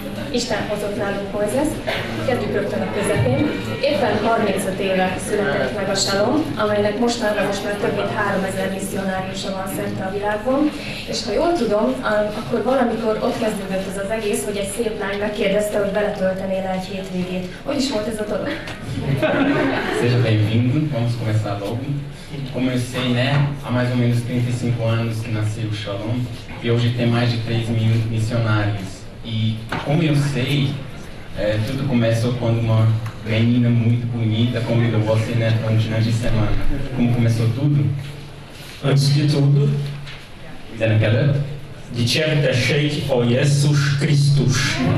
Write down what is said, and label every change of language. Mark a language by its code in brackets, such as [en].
[hu] Isten hozott nálunk Moises, kezdjük rögtön a közepén. Éppen 35 éve született meg a Shalom, amelynek most már több mint 3000 misszionáriusa van szerte a világon. És ha jól tudom, akkor valamikor ott kezdődött ez az egész, hogy egy szép lány megkérdezte, hogy beletöltenél egy hétvégét. Hogy is volt ez a dolog? [pt] Seja bem-vindo, vamos começar logo. Como eu sei, né, há mais ou menos 35 anos que nasceu o Shalom e hoje tem mais de 3.000 missionários. E como eu sei, tudo começou quando uma menina muito bonita convidou você, né, para um final de semana. Como começou tudo? Antes de tudo, [hu] Mindenek előtt dicsérd tessék a Jézus Krisztus.